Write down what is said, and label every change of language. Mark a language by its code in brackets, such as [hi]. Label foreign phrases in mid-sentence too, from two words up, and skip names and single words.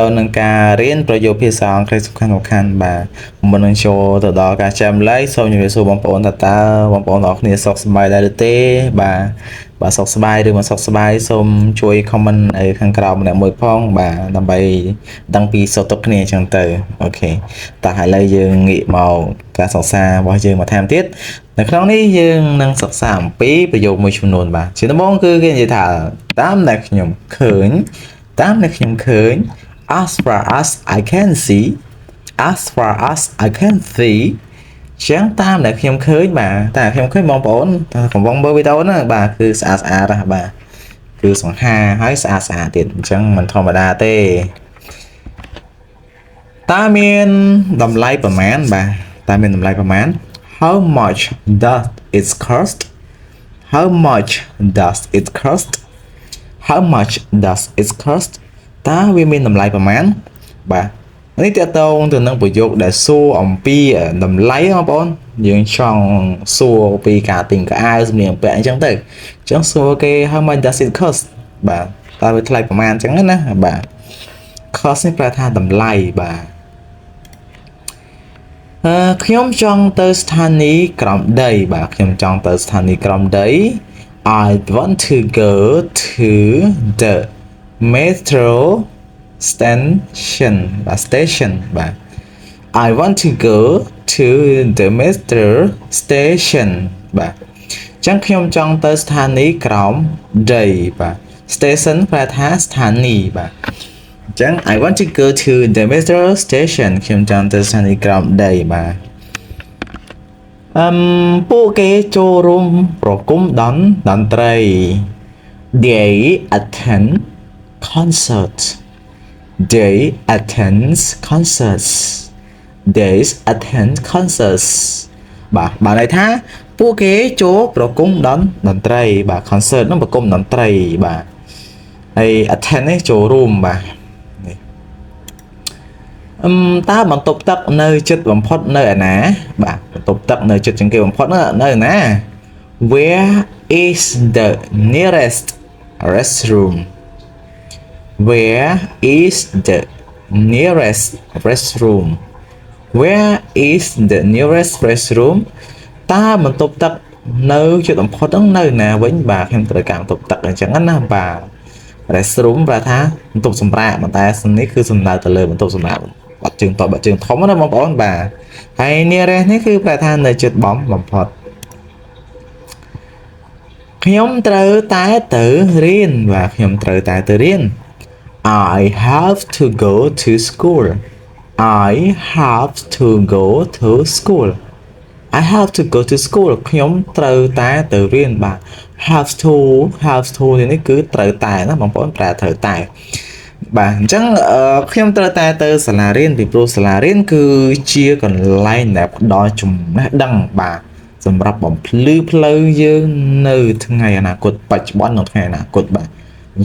[km] ងនឹងការរៀនប្រយោគភាសាអង់គ្លេសសំខាន់បាទមុននឹងចូលទៅដល់ការចែករំលែកសូមជម្រាបសួរបងប្អូនថាតើបងប្អូនទាំងអស់គ្នាសុខសប្បាយដែរឬទេបាទសុខសប្បាយឬមិនសុខសប្បាយសូមជួយ comment នៅខាងក្រោមម្នាក់មួយផងបាទដើម្បីដឹងពីសុខទុក្ខគ្នាអញ្ចឹងទៅអូខេតោះឥឡូវយើងងាកមកការសិក្សារបស់យើងមកថែមទៀតនៅក្នុងនេះយើងនឹងសិក្សាអំពីប្រយោគមួយចំនួនបាទជាដំបូងគឺគេនិយាយថាតាមដែលខ្ញុំឃើញ [en] as far as I can see as far as I can see [km] ចឹងតាមដែលខ្ញុំឃើញបាទតែខ្ញុំឃើញបងប្អូនកំពុងមើលវីដេអូហ្នឹងបាទគឺស្អាតណាស់បាទគឺសង្ហាហើយស្អាតទៀតអញ្ចឹងមិនធម្មតាទេ តើមានតម្លៃប្រមាណបាទតើមានតម្លៃប្រមាណ [en] How much does it cost How much does it cost How much does it cost [km] តើវាមានតម្លៃប្រមាណបាទនេះតើតើទៅនឹងប្រយោគដែលសួរអំពីតម្លៃបងប្អូនយើងចង់សួរពីការទិញកៅអៅសម្លៀកបំពាក់អញ្ចឹងទៅអញ្ចឹងសួរគេ [en] How much does it cost [km] បាទតើវាថ្លៃប្រមាណអញ្ចឹងណាបាទ cost នេះប្រែថាតម្លៃបាទ ខ្ញុំចង់ទៅស្ថានីយ៍ក្រោមដីបាទខ្ញុំចង់ទៅស្ថានីយ៍ក្រោមដី I [en] want to go to the metro station បាទ station បាទ I want to go to the metro station [km] បាទអញ្ចឹងខ្ញុំចង់ទៅស្ថានីយ៍ក្រោមដីបាទ [en] station [km] ប្រែថាស្ថានីយ៍បាទអញ្ចឹង [en] I want to go to the metro station [km] ខ្ញុំចង់ទៅស្ថានីយ៍ក្រោមដីបាទ ពួកគេចូលរួមប្រគំតន្ត្រី [en] They attend concerts They attend concerts They attend concerts [km] បាទន័យថាពួកគេចូលប្រគំតន្ត្រីបាទ concert នោះប្រគំតន្ត្រីបាទហើយ attend នេះចូលរួមបាទ តើបន្ទប់ទឹកនៅជិតបំផុតនៅឯណាបាទបន្ទប់ទឹកនៅជិតជាងគេបំផុតនៅណា [en] Where is the nearest restroom Where is the nearest restroom Where is the nearest restroom [km] តើបន្ទប់ទឹកនៅជិតបំផុតហ្នឹងនៅណាវិញបាទខ្ញុំត្រូវការបន្ទប់ទឹកអញ្ចឹងណាបាទ restroom ប្រែថាបន្ទប់សម្រាកតែនេះគឺសំដៅទៅលើបន្ទប់សម្រាកបាត់ជើងតបាត់ជើងធំណាបងប្អូនបាទហើយ nearest នេះគឺប្រែថានៅជិតបំផុត ខ្ញុំត្រូវតែទៅរៀនបាទខ្ញុំត្រូវតែទៅរៀន [en] I have to go to school I have to go to school I have to go to school [km] ខ្ញុំត្រូវតែទៅរៀនបាទ [en] have to [km] នេះគឺត្រូវតែណាបងប្អូនប្រែត្រូវតែបាទអញ្ចឹងខ្ញុំត្រូវតែទៅសាលារៀនពីព្រោះ សាលារៀនគឺជាកន្លែងដែលផ្ដល់ចំណេះដឹងបាទសម្រាប់បំភ្លឺផ្លូវយើងនៅថ្ងៃអនាគតបច្ចុប្បន្ននិងថ្ងៃអនាគតបាទអ